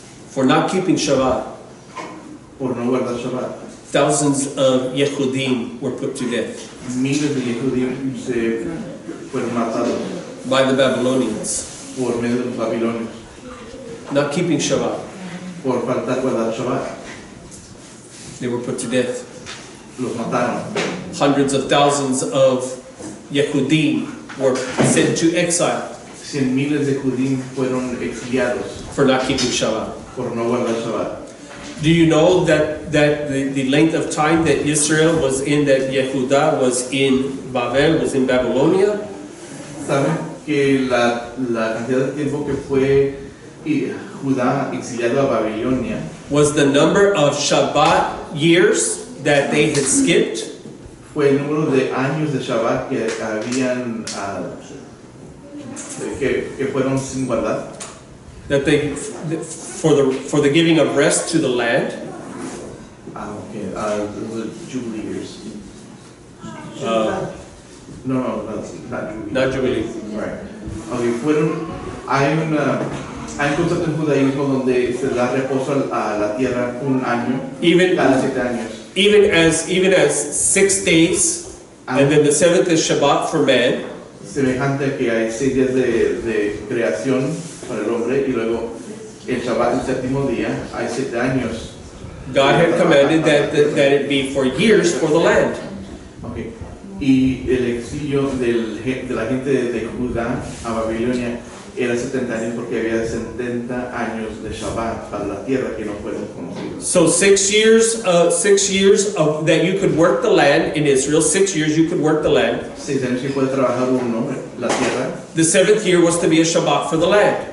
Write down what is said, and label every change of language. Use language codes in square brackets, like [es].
[en] For not keeping Shabbat, [es] Por no guardar Shabbat, [en] thousands of Yehudim were put to death [es] miles de judíos se fueron matados [en] by the Babylonians. [es] por medio de los babilonios, [en] Not keeping Shabbat, [es] por faltar guardar Shabbat. [en] they were put to death. [es] Los mataron. [en] Hundreds of thousands of Yehudim were sent to exile [es] Miles de judíos fueron exiliados [en] for not keeping Shabbat. [es] por no guardar Shabbat. [en] Do you know that the length of time that Israel was in, that Yehudah was in Babel, was in Babylonia? [es] ¿Saben que la cantidad de tiempo que fue Judá exiliado a Babilonia [en] Was the number of Shabbat years that they had skipped? [es] fue el número de años de Shabbat que habían que fueron sin guardar? [en] That they, for the giving of rest to the land? Okay, the Jubilee years. Uh, No, that's not Jubilee. not Jubilee. Right. [es] Okay, hay un concepto en judaísmo donde se da reposo a la tierra un año, cada 7 años. [en] Even as 6 days, and then the 7th is Shabbat for man. [es] Semejante a que hay 6 días de creación para el hombre y luego el Shabbat, el séptimo día, hay 7 años. [en] God had commanded that it be for years for the land. Okay. [es] Y el exilio de la gente de Judá a Babilonia era 70 años porque había 70 años de Shabbat para la tierra que no fueron conocidos. [en] So 6 years of that you could work the land in Israel. 6 years you could work the land. [es] 6 años que puede trabajar uno la tierra. [en] The 7th year was to be a Shabbat for the land.